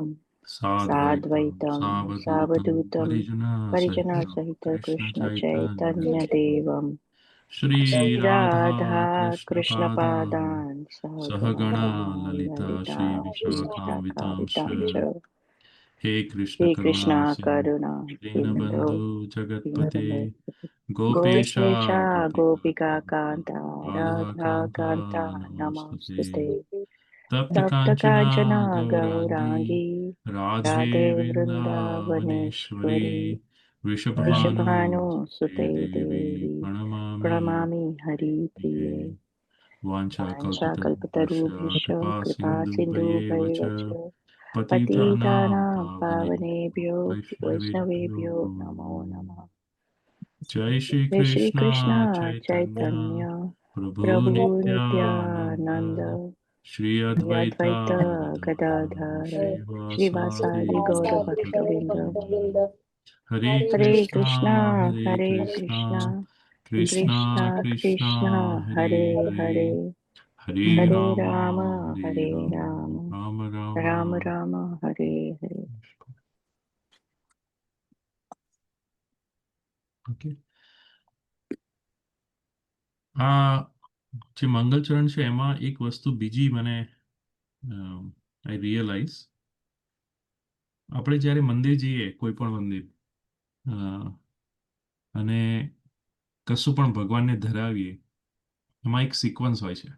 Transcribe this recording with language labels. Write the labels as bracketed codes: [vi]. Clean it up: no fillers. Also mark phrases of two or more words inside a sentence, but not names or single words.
[sa] साद्वैतं साद्वैतं सावधूतं सावधूतं परिजनसहितं परिजनसहित कृष्णचैतन्यदेवं कृष्णचैतन्यदेवं श्रीराधा श्रीराधा कृष्णपादान् कृष्णपादान् सहगणा सहगणा ललिता ललिता श्रीविशाखान्वितांश्च श्रीशाखावितां च हे कृष्ण हे करुणा कृष्णा सिन्धु करुणा सिन्धो दीनबन्धु जगत्पते दीनबन्धो गोपेशा गोपेशा गोपिका गोपिकान्त कान्ता राधा राधाकान्ता कान्ता नमोऽस्तुते नमोऽस्तुते। तप्त तप्त काञ्चना काञ्चना गौराङ्गी गौराङ्गी राधे राधे वृन्दावनेश्वरी वृन्दावनेश्वरी वृषभानुसुते वृषभानुसुते देवी देवी प्रणमामि प्रणमामि हरिप्रिये। हरिप्रिये। वाञ्छाकल्पतरुभ्यश्च वाञ्छाकल्पतरुभ्यश्च कृपा कृपा सिन्धुभ्येव च सिन्धुभैव च पतितानां पतितानां पावनेभ्यो पावनेभ्यो वैष्णवेभ्यो वैष्णवेभ्यो नमो नमः। जय श्री जय श्री कृष्ण कृष्ण चैतन्य चैतन्य प्रभु प्रभु नित्यानंद नित्यानंद श्री श्री अद्वैता अद्वैत गदाधर गदाधर श्रीवासादि श्रीवासादि गौरभक्तवृंद। गौरभक्तवृंद। हरे हरे कृष्णा हरे कृष्णा कृष्णा कृष्णा कृष्णा कृष्णा कृष्णा हरे हरे हरे हरे हरे हरे राम राम हरे हरे राम राम राम राम राम राम हरे हरे। [gu] ઓકે, આ જે મંગલચરણ છે એમાં એક વસ્તુ બીજી મને [en] I realize, [gu] આપણે જ્યારે મંદિર જઈએ કોઈ પણ મંદિર અ, અને કશું પણ ભગવાનને ધરાવીએ, એમાં એક સિક્વન્સ હોય છે.